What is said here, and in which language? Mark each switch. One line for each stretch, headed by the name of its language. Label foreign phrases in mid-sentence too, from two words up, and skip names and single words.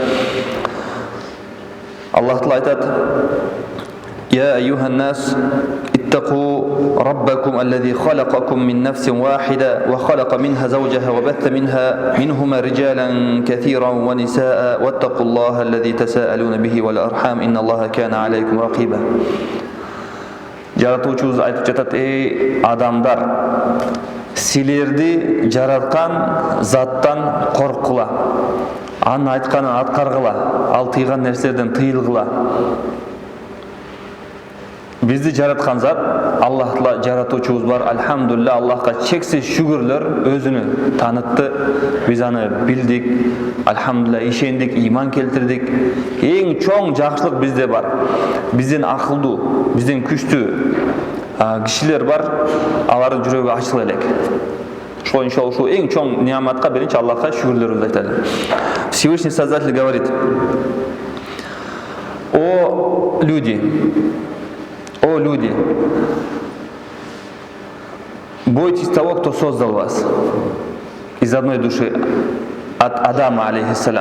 Arabic: الله تعالى айтады: يا أيها الناس اتقوا ربكم الذي خلقكم من نفس واحدة وخلق منها زوجها وبث منهما رجالا كثيرا ونساء واتقوا الله الذي تساءلون به والأرحام إن الله كان عليكم رقيبا.
Kyrgyz: Жаратуучубуз айтып жатат: эй адамдар, силерди жараткан заттан коркула, анын айтканын аткаргыла, ал тыйган нерселерден тыйылгыла. Bizdi жараткан зат Аллах жаратуучубуз бар. Альхамдулилля, Аллахка чексиз шүгүрлөр, өзүнү таанытты, биз аны билдик, альхамдулилля, ишендик, иман келтирдик. Эң чоң жакшылык бизде бар. Бизден акылдуу, бизден күчтүү кишилер бар, алардын жүрөгү ачыла элек. Ошо иншалла ушул эң чоң неаматка биринчи Аллахка шүгүрлөрүбүздү айталы.
Russian: Всевышний Создатель говорит: О люди, бойтесь того, кто создал вас из одной души, от Адама, алейхиссалям.